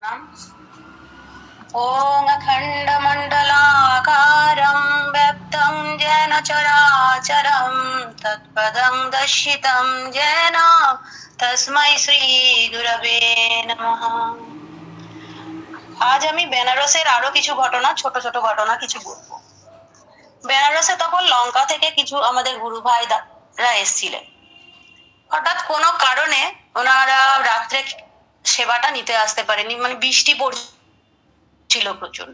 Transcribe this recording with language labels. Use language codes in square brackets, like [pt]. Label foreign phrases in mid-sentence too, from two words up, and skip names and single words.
[sa] ॐ अखण्डमण्डलाकारं व्याप्तं येन चराचरं तत्पदं दर्शितं येन तस्मै শ্রীগুরবে নমঃ। [bn] আজ আমি বেনারসের আরো কিছু ঘটনা, ছোট ছোট ঘটনা কিছু বলবো। বেনারসে তখন লঙ্কা থেকে কিছু আমাদের গুরু ভাইরা এসেছিলেন। হঠাৎ কোনো কারণে ওনারা রাত্রে সেবাটা নিতে আসতে পারেনি, মানে বৃষ্টি পড়ছিল প্রচন্ড।